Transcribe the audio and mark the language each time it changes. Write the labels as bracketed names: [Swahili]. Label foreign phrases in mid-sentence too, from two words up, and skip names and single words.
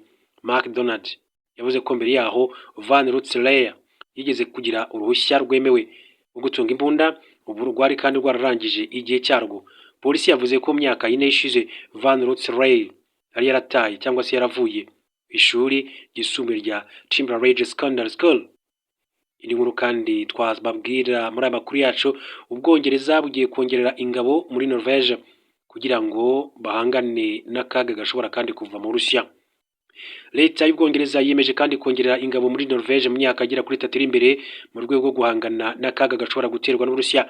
[Kinyarwanda] McDonald yavuze ko mbere yaho Van Rotzeria yigeze kugira uruhushya rwemewe rwo gutunga imbunda, ubu rwari kandi rwararangije igihe cyarwo. Polisi yavuze ko myaka 4 ishize Van Rotzeria yari yarataye cyangwa se yaravuye ishuri ryisumbuye rya Timber Ridge Secondary School. Iri nkuru kandi twababwira muri aya makuru yacu, Ubwongereza bugiye kongerera ingabo muri Norvège kugira ngo bahangane n'akaga gashobora kandi kuva mu Burusiya. Leta y'Ubwongereza yiyemeje kandi kongerera ingabo muri Norvège mu myaka agera kuri 3 iri imbere mu rwego rwo guhangana n'akaga gashobora guterwa n'Uburusiya.